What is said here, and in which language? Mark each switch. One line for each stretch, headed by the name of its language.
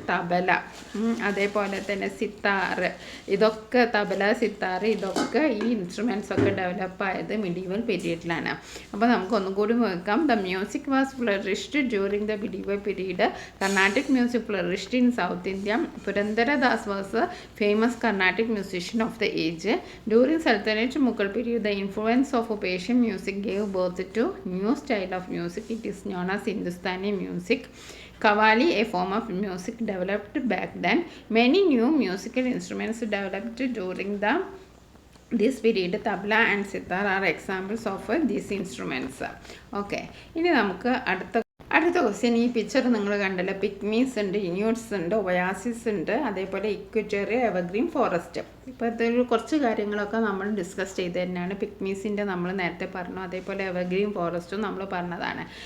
Malayalam: തബല, അതേപോലെ തന്നെ സിത്താറ്, ഇതൊക്കെ തബല, സിത്താറ്, ഇതൊക്കെ ഈ ഇൻസ്ട്രുമെൻറ്റ്സ് ഒക്കെ ഡെവലപ്പായത് മിഡീവൽ പീരീഡിലാണ്. അപ്പോൾ നമുക്കൊന്നും കൂടി നോക്കാം.
English: The music was flourished during the medieval period. Carnatic music flourished in South India. Purandaras was a famous Carnatic musician of the age. During Sultanate Mughal period, the influence of Persian music gave birth to new style of music. It is known as Hindustani music. Qawwali, a form of music developed back then. Many new musical instruments developed during this period. Tabla and sitar are examples of these instruments.
Malayalam: Okay, ഇനി നമുക്ക് അടുത്ത question. ഈ picture നിങ്ങൾ കണ്ടല്ലോ, പിഗ്മീസ് ഉണ്ട്, ഇന്യൂട്സ് ഉണ്ട്, oasis ഉണ്ട്, അതേപോലെ ഇക്വറ്റോറിയ എവർഗ്രീൻ ഫോറസ്റ്റ്. ഇപ്പോൾ ഇതിൽ കുറച്ച് കാര്യങ്ങളൊക്കെ നമ്മൾ ഡിസ്കസ് ചെയ്ത് തന്നെയാണ്. പിഗ്മീസിൻ്റെ നമ്മൾ നേരത്തെ പറഞ്ഞു, അതേപോലെ എവർഗ്രീൻ ഫോറസ്റ്റും നമ്മൾ പറഞ്ഞതാണ്.